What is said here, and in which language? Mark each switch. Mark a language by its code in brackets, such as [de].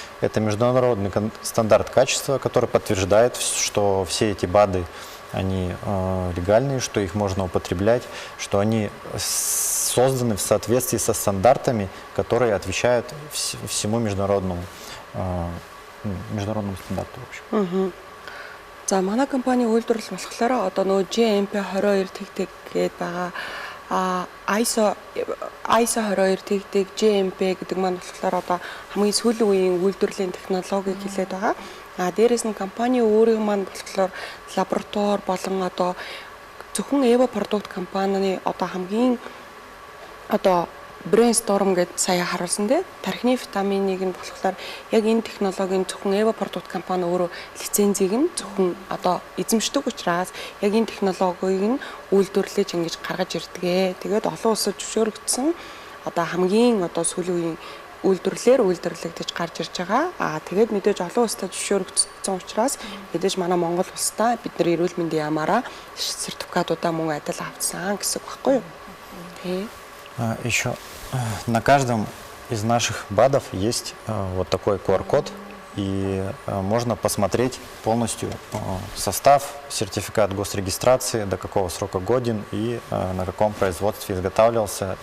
[ru] Это международный стандарт качества, который подтверждает, что все эти БАДы, они легальные, что их можно употреблять, что они созданы в соответствии со стандартами, которые отвечают всему международному стандарту. В общем. [mn] За манай компани үйлдвэрлэл болохоор одоо нөгөө GMP 22 тэгтэг гээд байгаа. ISO 22 тэгтэг GMP гэдэг маань болохоор одоо хамгийн сүүлийн үеийн үйлдвэрлэлийн технологиг хэлээд байгаа. Дээрээс нь компани өөрийн маань болохоор лаборатори болон одоо зөвхөн Evo продукт компанины одоо хамгийн одоо Brainstorm гэдэг сая харуулсан дээ. Тархины витаминыг нь болохоор яг энэ технологийн зөвхөн Evo продукт компани өөрөө лицензийг нь зөвхөн одоо эзэмшдэг учраас яг энэ технологиг нь үйлдвэрлэж ингэж гаргаж ирдэг. Тэгээд олон улсад зөвшөөрөгдсөн одоо хамгийн одоо сүүлийн үеийн үйлдвэрлэлэгдэж гарч ирж байгаа. Тэгээд мэдээж олон улсад зөвшөөрөгдсөн учраас мэдээж манай Монгол улстай бид нар эрүүл мэндийн яамаараа сертификатуудаа мөн адил авсан гэсэн үг байхгүй юу? Тий. [ru] Еще на каждом из наших БАДов есть вот такой QR-код, и можно посмотреть полностью состав, сертификат госрегистрации, до какого срока годен и на каком производстве изготавливался.